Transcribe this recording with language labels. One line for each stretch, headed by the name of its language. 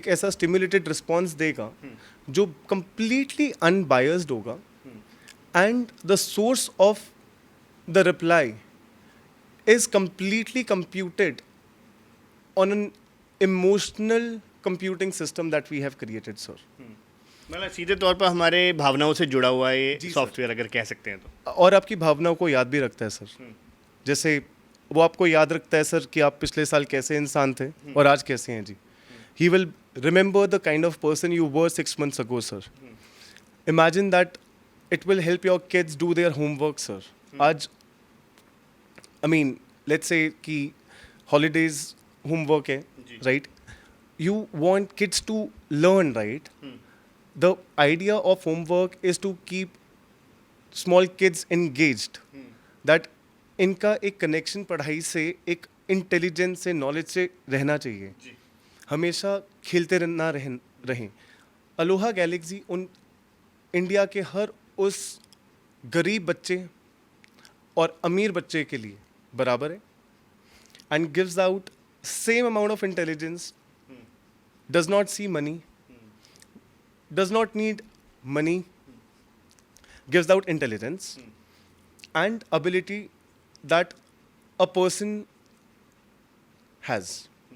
English: Stimulated response देगा जो completely unbiased होगा, and the source of the reply is completely computed on an emotional computing system that we have created, sir.
Hindi: मतलब सीधे तौर पर हमारे भावनाओं से जुड़ा हुआ है ये जी, सॉफ्टवेयर, अगर कह सकते हैं तो। और आपकी भावनाओं को याद भी रखता है सर। जैसे वो आपको याद रखता है सर कि आप पिछले साल कैसे इंसान थे और आज कैसे हैं जी।
English: He will remember the kind of person you were 6 months ago, sir. Imagine that it will help your kids do their homework, sir. आज let's say कि holidays homework है, right? You want kids to learn, right? The idea of homework is to keep
Hindi: small kids engaged, that इनका एक connection पढ़ाई से, एक intelligence से, knowledge से रहना चाहिए, हमेशा खेलते रहना रहें।
English: Aloha galaxy उन India के हर उस गरीब बच्चे और अमीर बच्चे के लिए बराबर है, and gives out same amount of intelligence, does not see money, does not need money, gives out intelligence and ability that a person has.